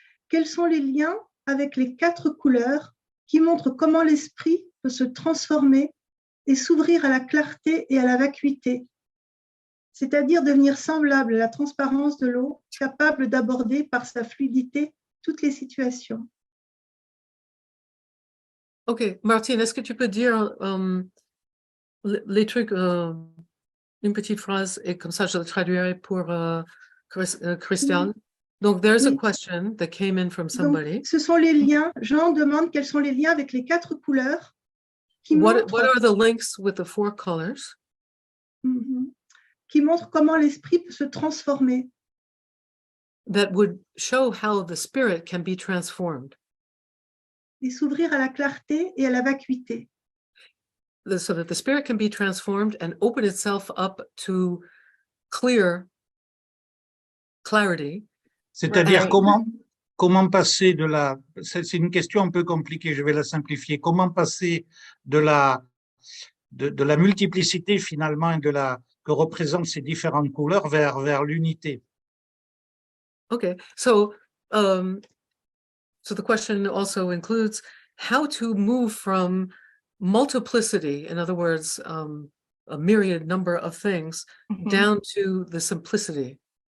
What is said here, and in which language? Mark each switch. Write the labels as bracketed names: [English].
[French] Quels sont les liens avec les 4 couleurs qui montrent comment l'esprit peut se transformer et s'ouvrir à la clarté et à la vacuité, c'est-à-dire devenir semblable à la transparence de l'eau, capable d'aborder par sa fluidité toutes les situations? Ok, Martine, est-ce que tu peux dire les trucs, une petite phrase, et comme ça je le traduirai pour Crystal. [English] Donc, there's a question that came in from somebody. [French] Donc, ce sont les liens. Jean demande quels sont les liens avec les 4 couleurs. [English] What are the links with the 4 colors? [French] Qui montrent comment l'esprit peut se transformer. [English] That would show how the spirit can be transformed. [French] Et s'ouvrir à la clarté et à la vacuité. [English] So that the spirit can be transformed and open itself up to clarity. [French] C'est-à-dire comment passer de la... C'est une question un peu compliquée, je vais la simplifier. Comment passer de la multiplicité finalement et que représentent ces différentes couleurs vers l'unité? [English] Okay, so the question also includes how to move from multiplicity, in other words, a myriad number of things, down to the simplicity.